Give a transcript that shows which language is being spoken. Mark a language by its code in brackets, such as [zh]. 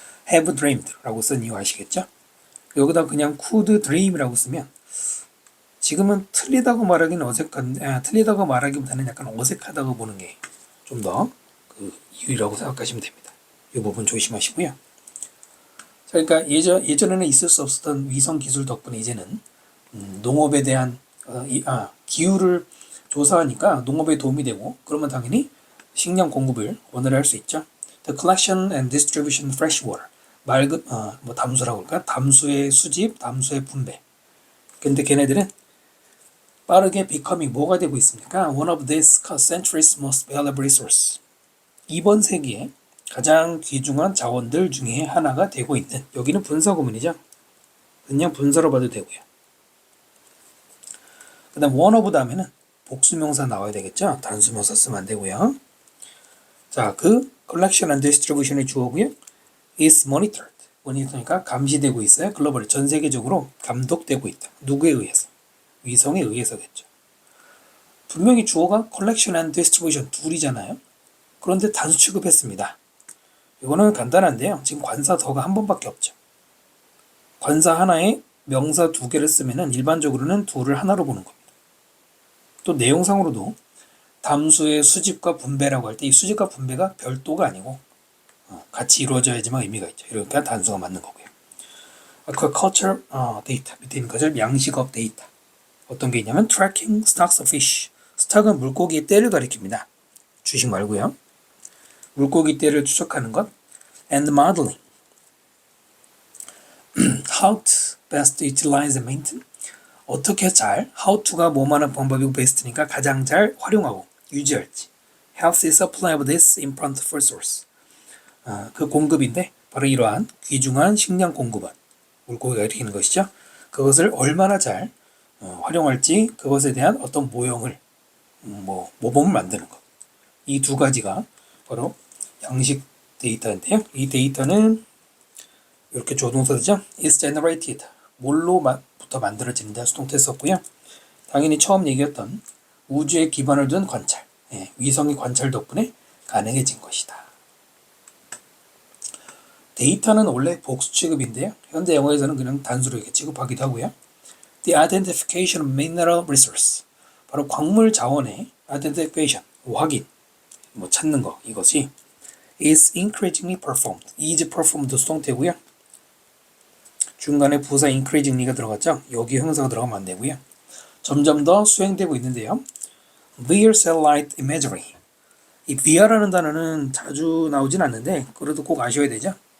[ko] have dreamed 라고 쓴 이유 아시겠죠? 여기다 그냥 could dream이라고 쓰면 지금은 틀리다고 말하기보다는 약간 어색하다고 보는 게 좀 더 그 이유라고 생각하시면 됩니다. 이 부분 조심하시고요. 자, 그러니까 예전에는 있을 수 없었던 위성 기술 덕분에 이제는 농업에 대한 기후를 조사하니까 농업에 도움이 되고 그러면 당연히 식량 공급을 원활히 할 수 있죠. [en] The collection and distribution of fresh water. [ko] 맑은 담수라고 할까? 담수의 수집, 담수의 분배. 근데 걔네들은 빠르게 becoming 뭐가 되고 있습니까? [en] One of this century's most valuable resource. [ko] 이번 세기에 가장 귀중한 자원들 중에 하나가 되고 있는 여기는 분사구문이죠. 그냥 분사로 봐도 되고요. 그 다음 one of 다음에는 복수명사 나와야 되겠죠. 단수명사 쓰면 안 되고요. 자, 그 collection and distribution의 주어고요. [en] is monitored. [ko] 모니터니까 감시되고 있어요. 글로벌 전 세계적으로 감독되고 있다. 누구에 의해서? 위성에 의해서겠죠. 분명히 주어가 collection and distribution 둘이잖아요. 그런데 단수 취급했습니다. 이거는 간단한데요. 지금 관사 더가 한 번밖에 없죠. 관사 하나에 명사 두 개를 쓰면은 일반적으로는 둘을 하나로 보는 겁니다. 또 내용상으로도 담수의 수집과 분배라고 할 때 이 수집과 분배가 별도가 아니고 같이 이루어져야지만 의미가 있죠. 그러니까 단수가 맞는 거고요. Aquaculture data 밑에 있는 거죠. 양식업 데이터. 어떤 게 있냐면 [en] tracking stocks of fish. [ko] 스탁은 물고기의 떼를 가리킵니다. 주식 말고요. 물고기 떼를 추적하는 것. [en] And modeling. How to best utilize and maintain. [ko] 어떻게 잘, how to가 뭐만한 방법이고 best니까 가장 잘 활용하고 유지할지. [en] Healthy supply of this important food source. [ko] 그 공급인데 바로 이러한 귀중한 식량 공급원. 물고기가 일으키는 것이죠. 그것을 얼마나 잘 활용할지 그것에 대한 어떤 모형을 모범을 만드는 것. 이 두 가지가 바로 양식 데이터인데요. 이 데이터는 이렇게 조동사죠. [en] is generated [ko] 뭘로부터 만들어지는지 수동태였었고요. 당연히 처음 얘기했던 우주에 기반을 둔 관찰, 위성의 관찰 덕분에 가능해진 것이다. 데이터는 원래 복수 취급인데요. 현대 영어에서는 그냥 단수로 이렇게 취급하기도 하고요. [en] The identification of mineral resource, [ko] 바로 광물 자원의 [en] identification, [ko] 확인, 찾는 거, 이것이 [en] is increasingly performed, is performed [ko] 수동태고요. 중간에 부사 increasingly가 들어갔죠. 여기 형사가 들어가면 안 되고요. 점점 더 수행되고 있는데요. [en] via satellite imagery, [ko] 이 via라는 단어는 자주 나오진 않는데 그래도 꼭 아셔야 되죠.